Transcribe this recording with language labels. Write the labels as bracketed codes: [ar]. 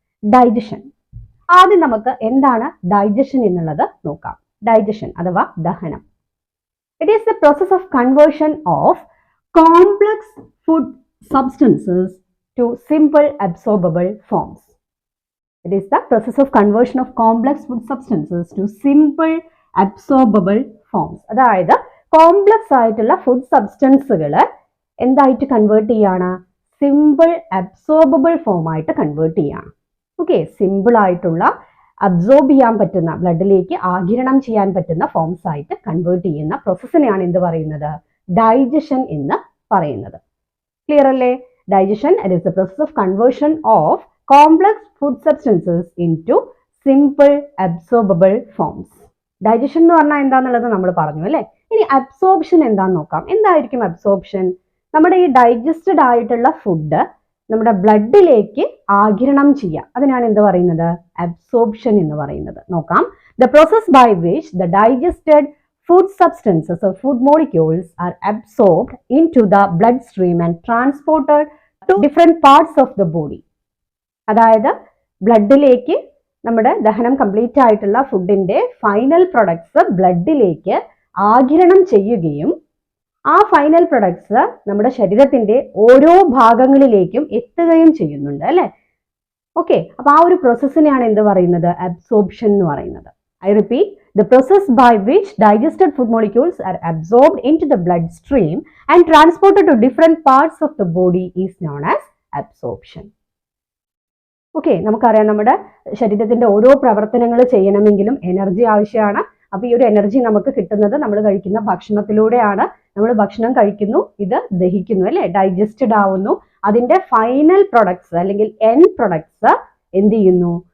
[ml] Digestion ആദ്യം നമുക്ക് എന്താണ് ഡൈജഷൻ എന്നുള്ളത് നോക്കാം. ഡൈജഷൻ അഥവാ ദഹനം. [en] It is the process of conversion of complex food substances to simple absorbable forms. It is the process of conversion of complex food substances to simple absorbable forms. [ml] അതായത് complex ആയിട്ടുള്ള food സബ്സ്റ്റൻസുകൾ എന്തായിട്ട് convert ചെയ്യാണ്? Simple absorbable form ആയിട്ട് convert ചെയ്യാണ്. Okay, simple ആയിട്ടുള്ള absorb ചെയ്യാൻ പറ്റുന്ന, ബ്ലഡിലേക്ക് ആഗിരണം ചെയ്യാൻ പറ്റുന്ന ഫോംസ് ആയിട്ട് കൺവേർട്ട് ചെയ്യുന്ന പ്രോസസ്സിനെയാണ് എന്ത് പറയുന്നത്? ഡൈജഷൻ എന്ന് പറയുന്നത്. ക്ലിയർ അല്ലേ? [en] Digestion it is the process of conversion of complex food substances into simple absorbable forms. [ml] Digestion എന്ന് പറഞ്ഞാൽ എന്താന്നുള്ളത് നമ്മൾ പറഞ്ഞു അല്ലേ? ഇനി അബ്സോർപ്ഷൻ എന്താന്ന് നോക്കാം. എന്തായിരിക്കും അബ്സോർപ്ഷൻ? നമ്മുടെ ഈ ഡൈജസ്റ്റഡ് ആയിട്ടുള്ള ഫുഡ് നമ്മുടെ ബ്ലഡിലേക്ക് ആഗിരണം ചെയ്യുക, അതിനാണ് എന്ത് പറയുന്നത്? അബ്സോർപ്ഷൻ എന്ന് പറയുന്നത്. നോക്കാം. [en] The process by which the digested food substances or food molecules are absorbed into the bloodstream and transported to different parts of the body. [ml] അതായത് ബ്ലഡിലേക്ക് നമ്മുടെ ദഹനം കംപ്ലീറ്റ് ആയിട്ടുള്ള ഫുഡിന്റെ ഫൈനൽ പ്രൊഡക്ട്സ് ബ്ലഡിലേക്ക് ആഗിരണം ചെയ്യുകയും ആ ഫൈനൽ പ്രൊഡക്ട്സ് നമ്മുടെ ശരീരത്തിന്റെ ഓരോ ഭാഗങ്ങളിലേക്കും എത്തുകയും ചെയ്യുന്നുണ്ട് അല്ലെ? ഓക്കെ, അപ്പൊ ആ ഒരു പ്രോസസ്സിനെയാണ് എന്ത് പറയുന്നത്? അബ്സോർപ്ഷൻ എന്ന് പറയുന്നത്. [en] I repeat, the process by which digested food molecules are absorbed into the bloodstream and transported to different parts of the body is known as absorption. [ml] Okay, നമുക്കറിയാം നമ്മുടെ ശരീരത്തിന്റെ ഓരോ പ്രവർത്തനങ്ങൾ ചെയ്യണമെങ്കിലും എനർജി ആവശ്യമാണ്. അപ്പൊ ഈ ഒരു എനർജി നമുക്ക് കിട്ടുന്നത് നമ്മൾ കഴിക്കുന്ന ഭക്ഷണത്തിലൂടെയാണ്. നമ്മൾ ഭക്ഷണം കഴിക്കുന്നു, ഇത് ദഹിക്കുന്നു അല്ലെ? ഡൈജസ്റ്റഡ് ആവുന്നു. അതിന്റെ ഫൈനൽ പ്രൊഡക്ട്സ് അല്ലെങ്കിൽ എൻ പ്രൊഡക്ട്സ് എന്ത് ചെയ്യുന്നു?